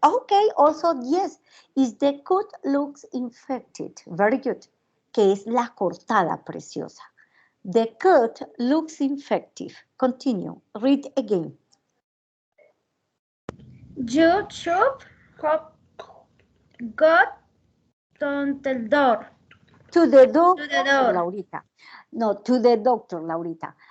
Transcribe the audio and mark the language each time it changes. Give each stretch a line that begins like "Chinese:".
English: Okay, also, yes, is the cut looks infected. Very good.
Spanish: ¿Qué es la cortada, preciosa?
English: The cut looks infective. Continue. Read again. You should have got to the door. To the To doctor, the door. Laurita. No, to the doctor, Laurita.